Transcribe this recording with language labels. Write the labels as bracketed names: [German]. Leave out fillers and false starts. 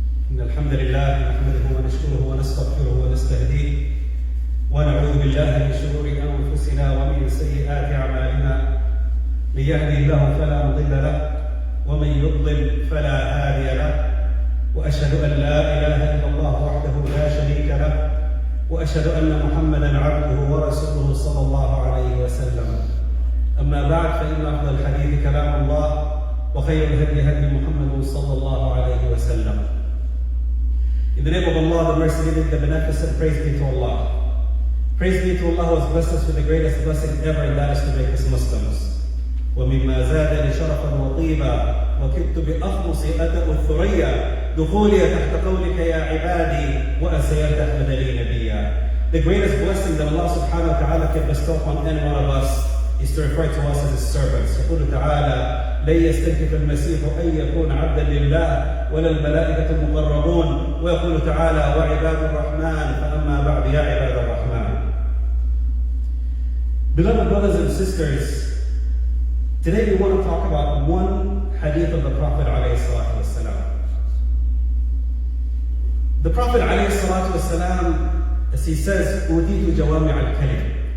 [Arabic] إن الحمد لله نحمده ونشكره ونستغفره ونستهديه ونعوذ بالله من شرور أنفسنا ومن سيئات أعمالنا من يهده الله فلا مضل له ومن يضلل فلا هادي له وأشهد أن لا إله إلا الله وحده لا شريك له وأشهد أن محمدا عبده ورسوله صلى الله عليه وسلم أما بعد فإن أفضل الحديث كلام الله وخير الهدي هدي محمد صلى الله عليه وسلم. [English] In the name of Allah, the Merciful, the Beneficent, praise be to Allah. Praise be to Allah who has blessed us with the greatest blessing ever, and that is to make us Muslims. [Arabic] ومما زادني شرفا وطيبا وكدت بأخمص أدب الثريا دخولي تحت قولك يا عبادي وأسيرت أحمد لي نبيا. [English] The greatest blessing that Allah subhanahu wa ta'ala can bestow upon any one of us is to refer to us as His servants. [Arabic] يقول تعالى لن يستنكف المسيح أن يكون عبدا لله ولا الملائكة المقربون ويقول تعالى وعباد الرحمن فأما بعد يا عباد الرحمن. [English] Beloved brothers and sisters, today we want to talk about one hadith of the Prophet ﷺ. The Prophet ﷺ, as he says, [Arabic] أُوتِيتُ جَوَامِعَ الْكَلِمِ.